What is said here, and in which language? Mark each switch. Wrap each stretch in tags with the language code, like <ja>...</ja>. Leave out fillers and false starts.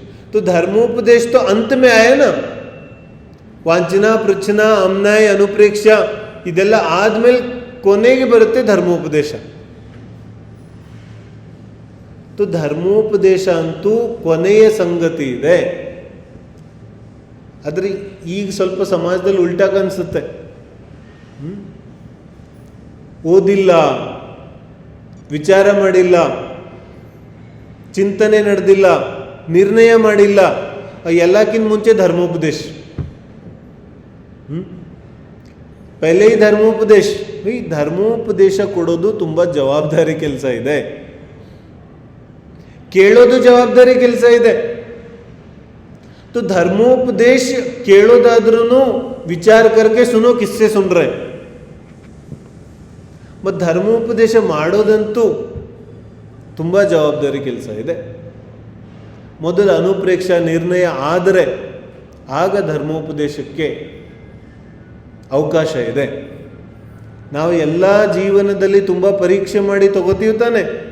<hi>तो धर्मोपदेश तो अंत में आया ना.</hi> <kn>वांछना पृच्छना अम्नाय अनुप्रेक्षा ಇದೆಲ್ಲ ಆದ್ಮೇಲೆ ಕೊನೆಗೆ ಬರುತ್ತೆ ಧರ್ಮೋಪದೇಶ. तो ಧರ್ಮೋಪದೇಶ ಅಂತೂ ಕೊನೆಯ ಸಂಗತಿ ಇದೆ. ಆದರೆ ಈಗ ಸ್ವಲ್ಪ ಸಮಾಜದಲ್ಲಿ ಉಲ್ಟಾ ಕಾಣಿಸುತ್ತೆ. ಓದಿಲ್ಲ, ವಿಚಾರ ಮಾಡಿಲ್ಲ, ಚಿಂತನೆ ನಡೆದಿಲ್ಲ, ನಿರ್ಣಯ ಮಾಡಿಲ್ಲ, ಎಲ್ಲಕ್ಕಿಂತ ಮುಂಚೆ ಧರ್ಮೋಪದೇಶ. ಪಹಲೆ ಈ ಧರ್ಮೋಪದೇಶ. ಈ ಧರ್ಮೋಪದೇಶ ಕೊಡೋದು ತುಂಬ ಜವಾಬ್ದಾರಿ ಕೆಲಸ ಇದೆ, ಕೇಳೋದು ಜವಾಬ್ದಾರಿ ಕೆಲಸ ಇದೆ.</kn> <hi>तो धर्मोपदेश</hi> <kn>ಕೇಳೋದಾದ್ರೂ ವಿಚಾರ</kn> <hi>करके सुनो, किससे सुन रहे.</hi> <kn>ಮತ್ತು ಧರ್ಮೋಪದೇಶ ಮಾಡೋದಂತೂ ತುಂಬ ಜವಾಬ್ದಾರಿ ಕೆಲಸ ಇದೆ. ಮೊದಲು ಅನುಪ್ರೇಕ್ಷಾ ನಿರ್ಣಯ ಆದರೆ ಆಗ ಧರ್ಮೋಪದೇಶಕ್ಕೆ ಅವಕಾಶ ಇದೆ. ನಾವು ಎಲ್ಲ ಜೀವನದಲ್ಲಿ ತುಂಬ ಪರೀಕ್ಷೆ ಮಾಡಿ ತಗೋತೀವಿ ತಾನೆ.</kn>